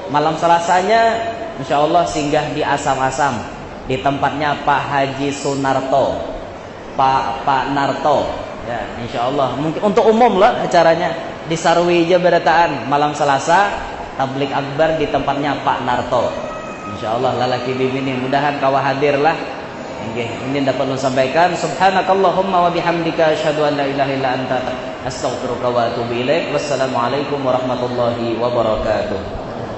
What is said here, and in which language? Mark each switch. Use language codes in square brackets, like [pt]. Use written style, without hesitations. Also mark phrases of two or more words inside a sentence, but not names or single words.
[bjn] Malam Selasanya InsyaAllah singgah di Asam-Asam, di tempatnya Pak Haji Sunarto, Pak Narto ya, InsyaAllah. Mungkin untuk umum lah acaranya di Sarwija Barataan. Malam Selasa tablik akbar di tempatnya Pak Narto. InsyaAllah lalaki bimini, mudahan kawa hadirlah. Ini dapat saya sampaikan. [ar] سبحانك اللهم وبحمدك أشهد أن لا إله إلا أنت أستغفرك وأتوب إليك. والسلام عليكم ورحمة الله وبركاته.